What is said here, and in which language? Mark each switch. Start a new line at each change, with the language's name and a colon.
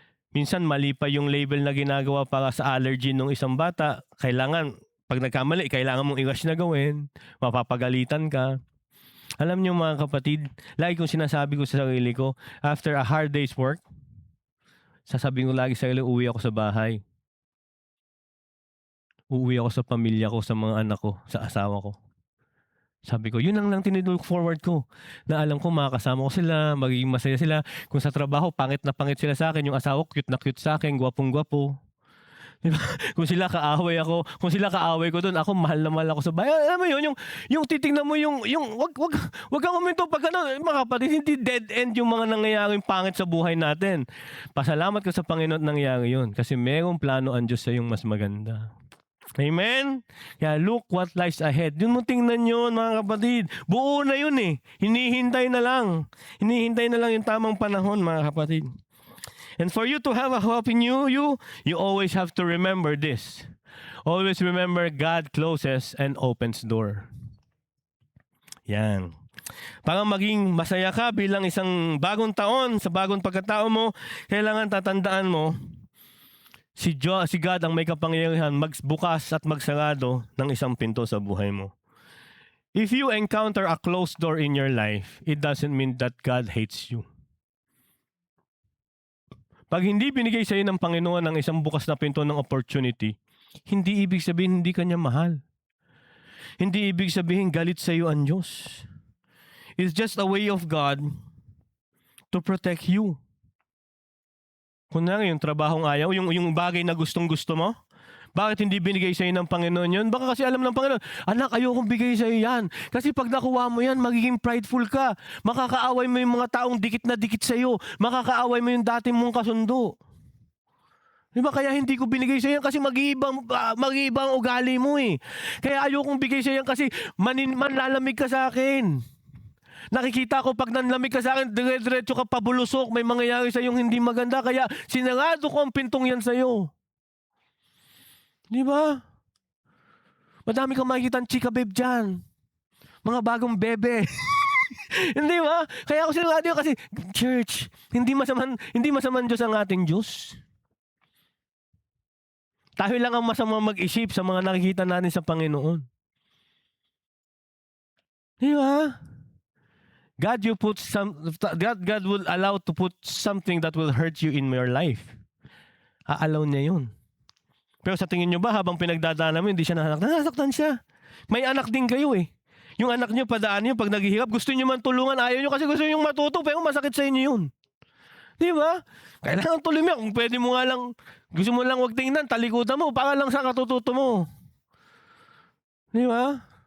Filipino: Minsan mali pa yung label na ginagawa para sa allergy ng isang bata. Kailangan, pag nagkamali, kailangan mong i-rush na gawin. Mapapagalitan ka. Alam niyo mga kapatid, lagi kong sinasabi ko sa sarili ko,
English: after a hard day's work,
Filipino: sasabihin ko lagi sa sarili, uwi ako sa bahay. Uuwi ako sa pamilya ko, sa mga anak ko, sa asawa ko. Sabi ko, yun lang tinilook forward ko. Na alam ko makakasama ko sila, magiging masaya sila. Kung sa trabaho, pangit na pangit sila sa akin. Yung asawa ko, cute na cute sa akin, gwapong-gwapo. Diba? Kung sila kaaway ako, kung sila kaaway ko doon, ako mahal na mahal ako sa bahay. Alam mo yun, yung titingnan mo yung wag kang uminto pag ano, mga kapatid, hindi dead end yung mga nangyayaring pangit sa buhay natin. Pasalamat ka sa Panginoon at nangyari yun. Kasi merong plano ang Diyos sa yung mas maganda. Amen?
English: Kaya look what lies ahead.
Filipino: Yun mo tingnan yun mga kapatid. Buo na yun eh. Hinihintay na lang. Hinihintay na lang yung tamang panahon mga kapatid.
English: And for you to have a hope in you always have to remember this. Always remember God closes and opens door.
Filipino: Yan. Para maging masaya ka bilang isang bagong taon, sa bagong pagkatao mo, kailangan tatandaan mo, si God ang may kapangyarihan magbukas at magsarado ng isang pinto sa buhay mo.
English: If you encounter a closed door in your life, it doesn't mean that God hates you.
Filipino: Pag hindi binigay sa iyo ng Panginoon ang isang bukas na pinto ng opportunity, hindi ibig sabihin hindi ka niya mahal. Hindi ibig sabihin galit sa iyo ang Diyos.
English: It's just a way of God to protect you.
Filipino: Kunwari yung trabahong ayaw, yung bagay na gustong-gusto mo, bakit hindi binigay sa iyo ng Panginoon yun? Baka kasi alam ng Panginoon, anak, ayokong bigay sa iyo yan. Kasi pag nakuha mo yan, magiging prideful ka. Makakaaway mo yung mga taong dikit na dikit sa iyo. Makakaaway mo yung dati mong kasundo. Diba? Kaya hindi ko binigay sa iyo kasi mag-iibang ugali mo eh. Kaya ayokong bigay sa iyo kasi manlalamig ka sa akin. Nakikita ko pag nanlamig ka sa akin, dire-diretso ka pabulusok, may mangyayari sa iyong hindi maganda, kaya sinarado ko ang pintong yan sa iyo. Di ba? Madami kang makikita ng chika babe dyan. Mga bagong bebe. Hindi ba? Kaya ako sinarado yun kasi, church, hindi masaman Diyos ang ating Diyos. Tayo lang ang masama mag-isip sa mga nakikita natin sa Panginoon. Di ba?
English: God will allow to put something that will hurt you in your life.
Filipino: Aalaw niya yun. Pero sa tingin nyo ba, habang pinagdadaanan mo, hindi siya nasaktan siya. May anak din kayo eh. Yung anak nyo, padaan nyo, pag naghihirap, gusto nyo man tulungan, ayaw nyo kasi gusto nyo matuto, pero masakit sa inyo yun. Di ba? Kailangan tuloy mo. Kung pwede mo nga lang, gusto mo lang wag tingnan, talikutan mo, para lang sa katututo mo. Di ba?